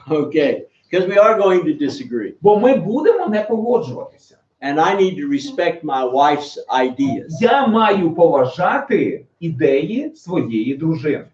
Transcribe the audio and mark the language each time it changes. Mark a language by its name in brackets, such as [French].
[English] Okay, because we are going to disagree. [Ukrainian] Бо ми будемо не погоджуватися. [English] And I need to respect my wife's ideas. [Ukrainian] Я маю поважати ідеї своєї дружини.